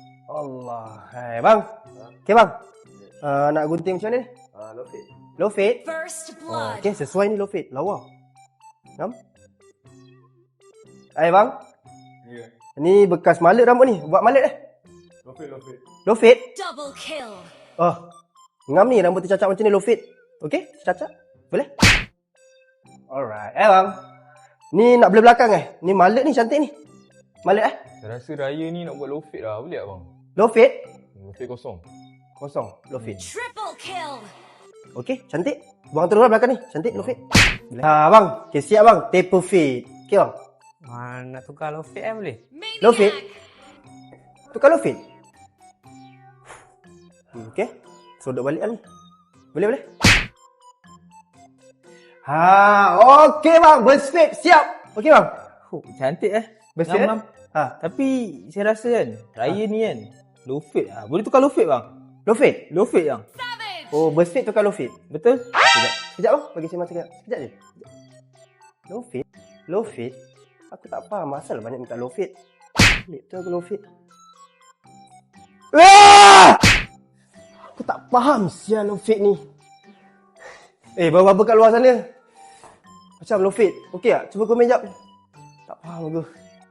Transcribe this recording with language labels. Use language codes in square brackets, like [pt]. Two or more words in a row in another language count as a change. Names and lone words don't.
[ms] Allah. Hai bang. Okey bang. Nak gunting macam mana ni? [en] Low fit. Low fit. First blood. [ms] Okey, sesuai ni [en] low fit. [ms] Lawa. Ngam. Hai bang. Ya. Ni bekas malet rambut ni. Buat malet [en] Low fit. Low fit. Double kill. Oh. [ms] Ngam ni rambut tercacat macam ni [en] low fit. [ms] Okey, tercacat. Boleh? Alright. Bang. Ni nak belah belakang Ni malet ni cantik ni. Malet Saya rasa raya ni nak buat [en] low fit [ms] lah. Boleh tak bang? [en] Low fit. Low fit kosong. [ms] Kosong. [en] Low fit. Triple kill. [ms] Okey, cantik. Buang terus lah belakang ni. Cantik, [en] low fit. [ms] Bang. Okay, siap bang. [en] Taper fit. [ms] Okey bang. Nak tukar [en] low fit [ms] boleh? Low fit. Tukar low fit. Okey. Sodok balik lah ni. Boleh. Okey bang. [en] Burst fit. [ms] Siap. Okey bang. Cantik [en] Burst fit. [ms] Tapi saya rasa kan, raya ni kan, [en] low fit [ms] lah. Boleh tukar [en] low fit [ms] bang? [en] Low fit. Low fit bang. [ms] Oh, [en] burst fit [ms] tukar [en] low fit. [ms] Betul? Sekejap bang. Bagi saya masa sekejap je. [en] Low fit. Low fit. [ms] Aku tak faham asal banyak minta [en] low fit. [ms] Pelik tu aku [en] low fit. [ms] Aku tak faham sial [en] low fit [ms] ni. Bawa apa kat luar sana? Macam [en] low fit. [ms] Okey tak? Cuba komen jap. Tak faham aku.